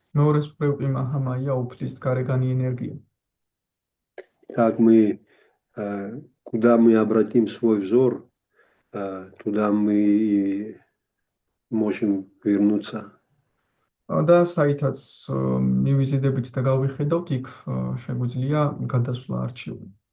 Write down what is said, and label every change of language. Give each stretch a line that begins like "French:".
Georgian: მეორეს მხრივ კი მაჰამაია უფლის გარეგანი ენергია.
Russian: Так мы, куда мы обратим свой взор, туда мы и можем вернуться.
Georgian: და საითაც მივიზიდებით და გავიხედავთ, იქ შეგვიძლია გადასვლა არჩეული.